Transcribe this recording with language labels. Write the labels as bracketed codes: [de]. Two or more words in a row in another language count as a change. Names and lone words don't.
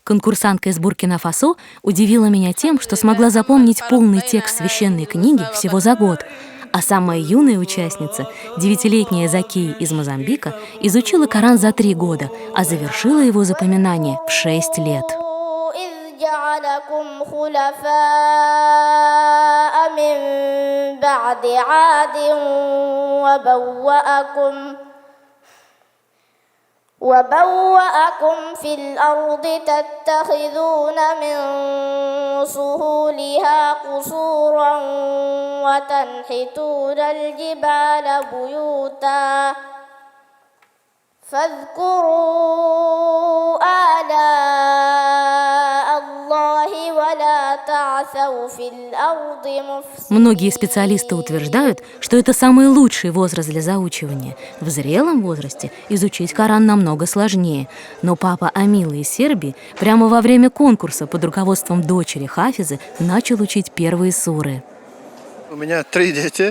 [ru] Конкурсантка из Буркина-Фасо удивила меня тем, что смогла запомнить полный текст священной книги всего за год, а самая юная участница, 9-летняя Закия из Мозамбика, изучила Коран за 3 года, а завершила его запоминание в 6 лет. [ar] جعلكم خلفاء من بعد عاد وبوأكم في الأرض تتخذون من سهولها قصورا وتنحتون الجبال بيوتا فاذكروا آلاء الله ولا تعثوا في الأرض مفسدين. [ru] Многие специалисты утверждают, что это самый лучший возраст для заучивания. В зрелом возрасте изучить Коран намного сложнее. Но папа Амила из Сербии прямо во время конкурса под руководством дочери Хафизы начал учить первые суры. У меня 3 дети.